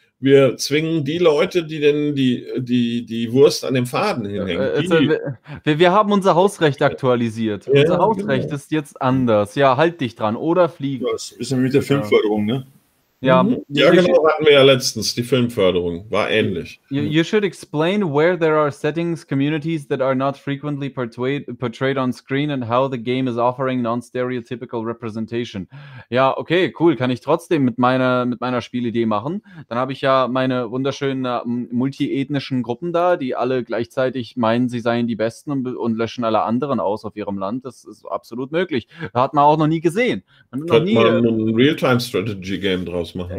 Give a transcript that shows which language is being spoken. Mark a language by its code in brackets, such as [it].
[de] Wir zwingen die Leute, die denn die Wurst an dem Faden hinhängen. Wir haben unser Hausrecht aktualisiert. Ja, unser Hausrecht ist jetzt anders. Ja, halt dich dran oder flieg. Das ist ein bisschen wie mit der Filmförderung, ne? Genau, hatten wir ja letztens, die Filmförderung, war ähnlich. [en] You should explain where there are settings, communities that are not frequently portrayed on screen and how the game is offering non-stereotypical representation. [de] Ja, okay, cool, kann ich trotzdem mit meiner Spielidee machen. Dann habe ich ja meine wunderschönen multiethnischen Gruppen da, die alle gleichzeitig meinen, sie seien die Besten und löschen alle anderen aus auf ihrem Land. Das ist absolut möglich. Da hat man auch noch nie gesehen. Könnte man ein Real-Time-Strategy-Game draus machen.